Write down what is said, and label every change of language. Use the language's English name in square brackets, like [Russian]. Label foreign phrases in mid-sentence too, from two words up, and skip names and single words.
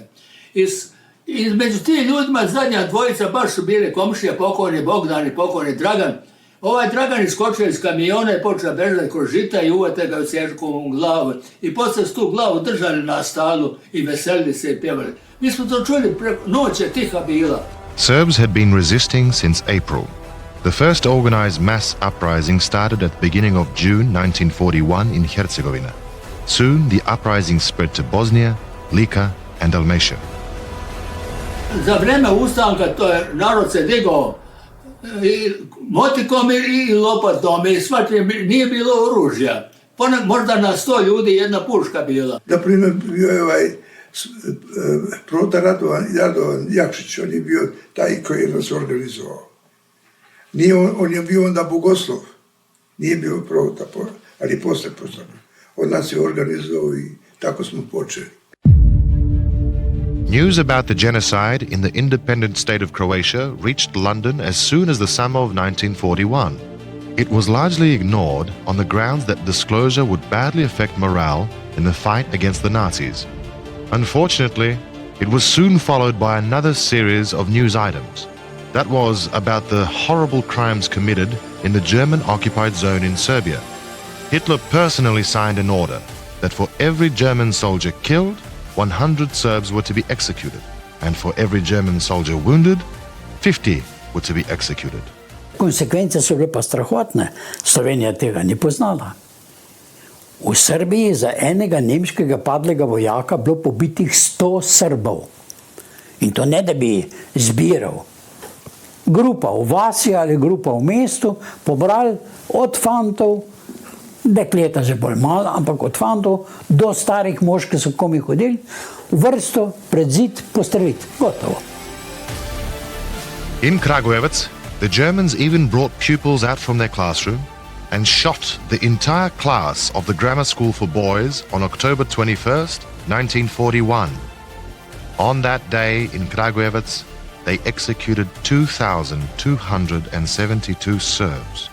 [Serbian] I među tim ljudima zadnja dvojica baš su bili komšija, pokojni Bogdan i pokojni Dragan. Ovaj Dragan iskočio iz kamiona i počeo bežati kroz žita i uvete ga u sječkovom glavu. I poslije su tu glavu držali na stalu i veselili se i pjevali. Mi smo to čuli, noć je tiha bila. [English] Serbs had been resisting since April. The first organized mass uprising started at the beginning of June 1941 in Herzegovina. Soon the uprising spread to Bosnia, Lika and Dalmatia. [Serbian] Za vreme ustanka to je narod se digao i motikom i lopatom i svačim, nije bilo oružja. Možda na 100 ljudi jedna puška bila. Na primjer, bio je ovaj Prota Radovan Jakšić, on je bio taj koji je nas organizovao. Nije on je bio onda bogoslov, nije bio Prota, ali posle postao. On nas je organizovao i tako smo počeli. [English] News about the genocide in the independent state of Croatia reached London as soon as the summer of 1941. It was largely ignored on the grounds that disclosure would badly affect morale in the fight against the Nazis. Unfortunately, it was soon followed by another series of news items. That was about the horrible crimes committed in the German-occupied zone in Serbia. Hitler personally signed an order that for every German soldier killed, 100 Serbs were to be executed, and for every German soldier wounded, 50 were to be executed. [Slovenian] Konsekvence so bile pa strahotne. Slovenija tega ni poznala. V Srbiji za enega nemškega padlega vojaka bilo pobitih 100 Srbov. In to ne da bi zbiral. Grupa v vasi ali grupa v mestu pobrali od fantov, dekleta že bolj malo, ampak od fantov do starih mož, ki so komi hodili, v vrsto pred zid postreliti. Gotovo. [English] In Kragujevac, the Germans even brought pupils out from their classroom and shot the entire class of the grammar school for boys on October 21st, 1941. On that day in Kragujevac, they executed 2,272 Serbs.